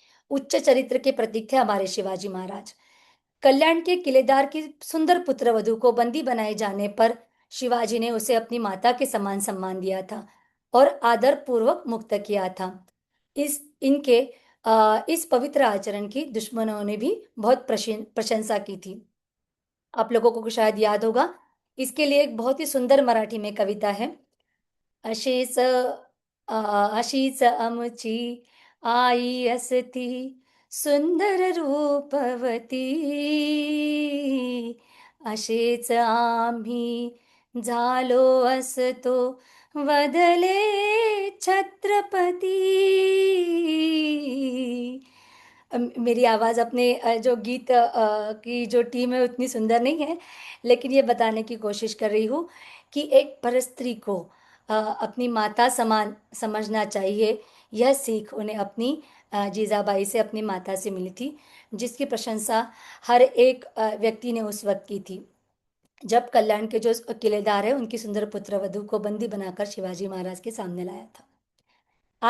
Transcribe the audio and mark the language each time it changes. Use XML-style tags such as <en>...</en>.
<hi>उच्च चरित्र के प्रतीक थे हमारे शिवाजी महाराज। कल्याण के किलेदार की सुंदर पुत्रवधू को बंदी बनाए जाने पर शिवाजी ने उसे अपनी माता के समान सम्मान दिया था और आदर पूर्वक मुक्त किया था। इनके इस पवित्र आचरण की दुश्मनों ने भी बहुत प्रशंसा की थी। आप लोगों को शायद याद होगा, इसके लिए एक बहुत ही सुंदर मराठी में कविता है।</hi> <mr>अशीच अशीच आमची आई असती सुंदर रूपवती, असेच आम्ही झालो असतो वदले छत्रपती।</mr> <hi>मेरी आवाज़ अपने जो गीत की जो टीम है उतनी सुंदर नहीं है, लेकिन ये बताने की कोशिश कर रही हूँ कि एक परस्त्री को अपनी माता समान समझना चाहिए। यह सीख उन्हें अपनी जीजाबाई से, अपनी माता से मिली थी, जिसकी प्रशंसा हर एक व्यक्ति ने उस वक्त की थी जब कल्याण के जो किलेदार है उनकी सुंदर पुत्रवधू को बंदी बनाकर शिवाजी महाराज के सामने लाया था।</hi>